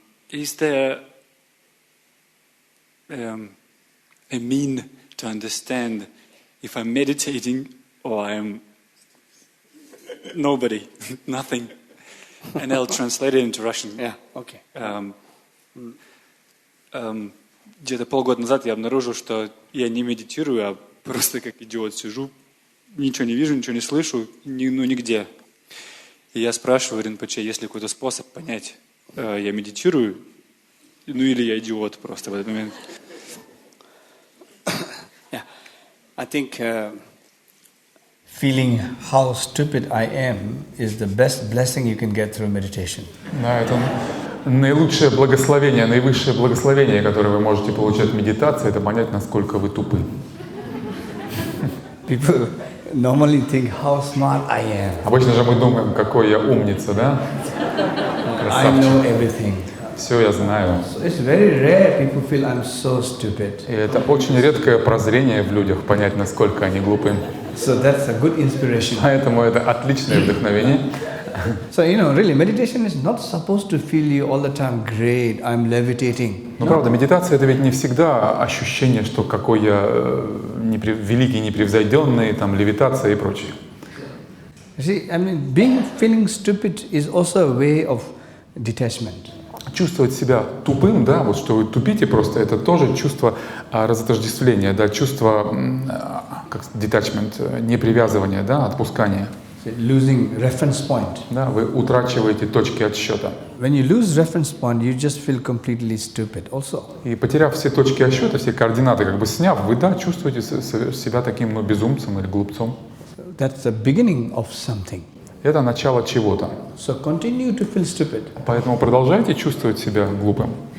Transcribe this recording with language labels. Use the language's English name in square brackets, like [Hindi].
[English] Is there a mean to understand if I'm meditating or I'm nobody, nothing? And I'll translate it into Russian. Yeah, okay. [Russian] Где-то полгода назад я обнаружил, что я не медитирую, а просто как идиот сижу, ничего не вижу, ничего не слышу, нигде. И я спрашиваю Ринпоче, есть ли какой-то способ понять, я медитирую, или я идиот просто в этот момент. [English] I think feeling how stupid I am is the best blessing you can get through meditation. [Russian] Да, это наилучшее благословение, наивысшее благословение, которое вы можете получать в медитации, это понять, насколько вы тупы. [English] People normally think how smart I am. [Russian] Обычно же мы думаем, какой я умница, да? [English] I know everything. [Russian] Все я знаю. [English] So it's very rare people feel I'm so stupid. [Russian] И это очень редкое прозрение в людях, понять, насколько они глупы. [English] So that's a good inspiration. [Russian] Поэтому это отличное вдохновение. [English] So, really, meditation is not supposed to feel you all the time, great, I'm levitating. [Russian] Но правда, медитация — это ведь не всегда ощущение, что какой я великий, непревзойденный, там, левитация и прочее. [English] You see, feeling stupid is also a way of detachment. [Russian] Чувствовать себя тупым, да, вот что вы тупите просто, это тоже чувство разотождествления, да, чувство, как detachment, непривязывания, да, отпускания. [English] Losing reference point. [Russian] Да, вы утрачиваете точки отсчета. [English] When you lose reference point, you just feel completely stupid also. [Russian] И потеряв все точки отсчета, все координаты, как бы сняв, вы, да, чувствуете себя таким, безумцем или глупцом. [English] That's the beginning of something. [Russian] Это начало чего-то. [English] So continue to feel stupid. [Russian] Поэтому продолжайте чувствовать себя глупым.